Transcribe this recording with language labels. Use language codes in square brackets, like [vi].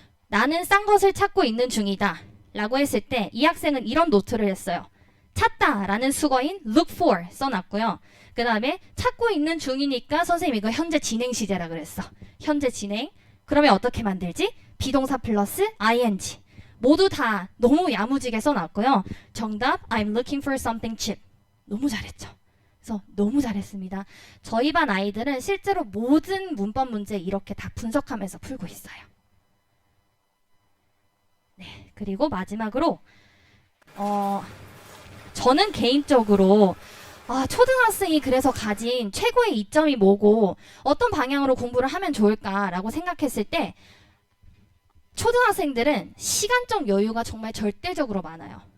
[ko] 나는 싼 것을 찾고 있는 중이다 라고 했을 때 이 학생은 이런 노트를 했어요. 찾다 라는 수거인 look for 써놨고요. 그 다음에 찾고 있는 중이니까 선생님 이거 현재 진행 시제라 그랬어. 현재 진행. 그러면 어떻게 만들지? 비동사 플러스 ing. 모두 다 너무 야무지게 써놨고요. 정답 [en] I'm looking for something cheap. [ko] 너무 잘했죠. 그래서 너무 잘했습니다. 저희 반 아이들은 실제로 모든 문법 문제 이렇게 다 분석하면서 풀고 있어요. 네, 그리고 마지막으로 저는 개인적으로 초등학생이 그래서 가진 최고의 이점이 뭐고 어떤 방향으로 공부를 하면 좋을까라고 생각했을 때 초등학생들은 시간적 여유가 정말 절대적으로 많아요.